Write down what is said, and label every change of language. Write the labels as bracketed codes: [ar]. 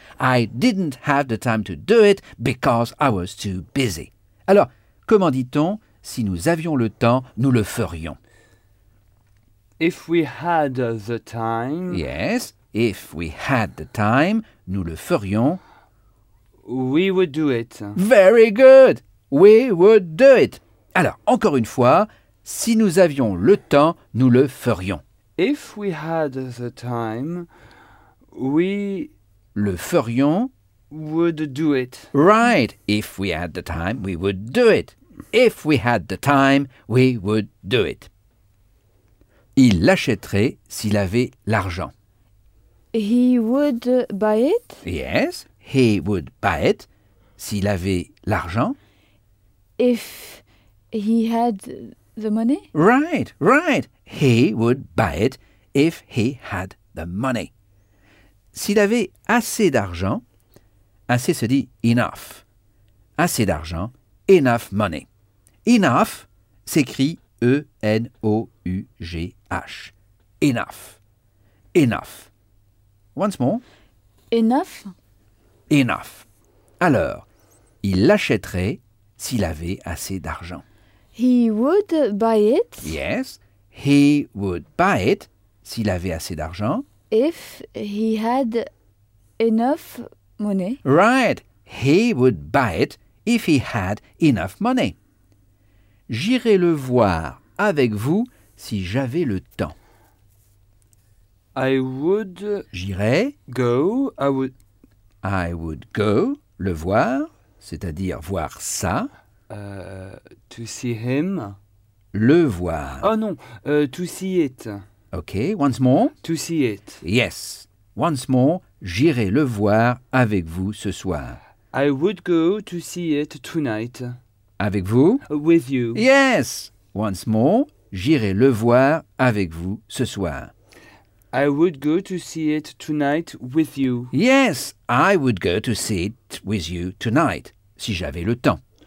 [en] I didn't have the time to do it because I was too busy. [fr] Alors, comment dit-on, si nous avions le temps, nous le ferions? [en] If we had the time. Yes, if we had the time, [fr] nous le ferions. [en] We would do it. Very good. We would do it. [fr] Alors, encore une fois, si nous avions le temps, nous le ferions. [en] If we had the time. We [fr] le ferions. [en] Would do it. Right. If we had the time, we would do it. If we had the time, we would do it. [fr] Il l'achèterait s'il avait l'argent. [en] He would buy it. Yes. He would buy it. [fr] S'il avait l'argent. [en] If he had the money. Right. Right. He would buy it if he had the money. [fr] S'il avait assez d'argent, assez se dit enough. Assez d'argent, [en] enough money. Enough s'écrit E-N-O-U-G-H. Enough. Enough. Once more. Enough. [fr] Enough. Alors, il l'achèterait s'il avait assez d'argent. [en] He would buy it. Yes. He would buy it [fr] s'il avait assez d'argent. [en] If he had enough money. Right. He would buy it if he had enough money. [fr] J'irai le voir avec vous si j'avais le temps. [en] I would... [fr] J'irai... [en] Go. I would go [fr] le voir, c'est-à-dire voir ça. [en] To see him. [fr] Le voir. [en] Oh non, to see it. Okay, once more. To see it. Yes. Once more, [fr] j'irai le voir avec vous ce soir. [en] I would go to see it tonight. [fr] Avec vous? [en] With you. Yes. Once more, [fr] j'irai le voir avec vous ce soir. [en] I would go to see it tonight with you. Yes, I would go to see it with you tonight, [fr] si j'avais le temps.